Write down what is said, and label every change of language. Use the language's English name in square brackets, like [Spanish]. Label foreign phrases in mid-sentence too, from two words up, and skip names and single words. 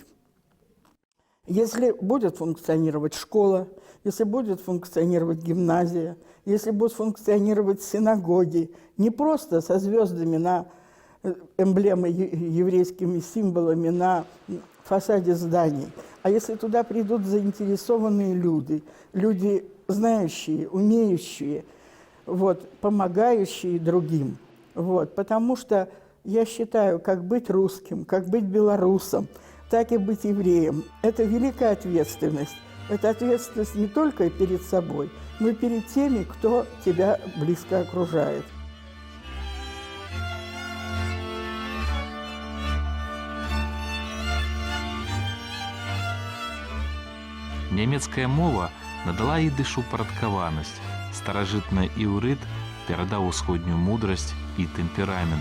[Russian] Если будет функционировать школа, если будет функционировать гимназия, если будут функционировать синагоги, не просто со звездами на эмблемы еврейскими символами на фасаде зданий, а если туда придут заинтересованные люди, люди знающие, умеющие, вот, помогающие другим. Вот, потому что я считаю, как быть русским, как быть белорусом, так и быть евреем. Это великая ответственность. Это ответственность не только перед собой, но и перед теми, кто тебя близко окружает. [Belarusian] Нямецкая мова надала ідышу парадкаванасць. Старажытны іўрыт перадаў усходнюю мудрасць і тэмперамент.